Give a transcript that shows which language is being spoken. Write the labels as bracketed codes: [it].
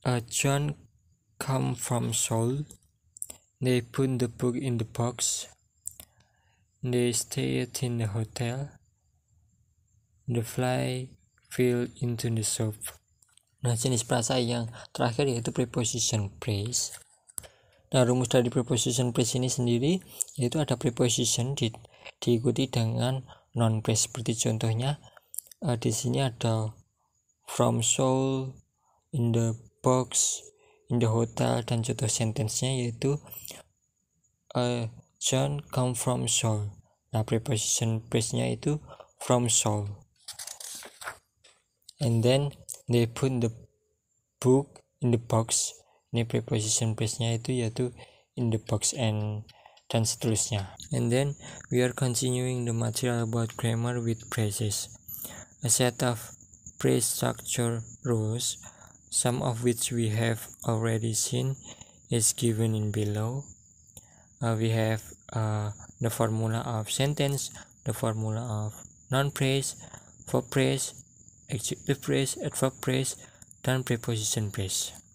[en] John come from Seoul. They put the book in the box. They stayed in the hotel. The fly fell into the soup. [id] Nah, jenis frasa yang terakhir yaitu preposition phrase. Nah, rumus dari preposition phrase ini sendiri yaitu ada preposition diikuti dengan non phrase. Seperti contohnya di sini ada [en] from Seoul, in the box, in the hotel, [id] dan contoh sentence-nya yaitu [en] John come from Seoul. [id] Nah, preposition phrase-nya itu [en] from Seoul. And then they put the book in the box. [id] Ini preposition phrase-nya yaitu [en] in the box [id] dan seterusnya. [en] And then we are continuing the material about grammar with phrases. A set of phrase structure rules, some of which we have already seen, is given in below. We have the formula of sentence, the formula of noun phrase, verb phrase, adjective phrase, adverb phrase, dan preposition phrase.